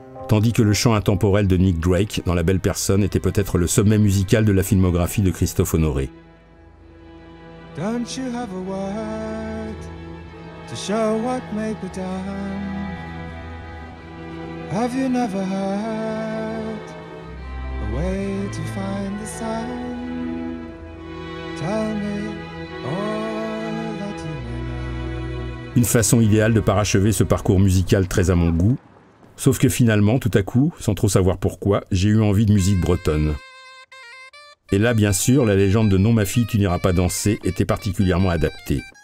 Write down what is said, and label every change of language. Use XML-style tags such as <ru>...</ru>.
<fr>Tandis que le chant intemporel de Nick Drake dans La Belle Personne était peut-être le sommet musical de la filmographie de Christophe Honoré.</fr> <en>Don't you have a word to show what may be done? Have you never heard a way to find the sun? Tell me all that you know.</en> <fr>Une façon idéale de parachever ce parcours musical très à mon goût. Sauf que finalement, tout à coup, sans trop savoir pourquoi, j'ai eu envie de musique bretonne. Et là, bien sûr, la légende de Non ma fille tu n'iras pas danser était particulièrement adaptée.</fr>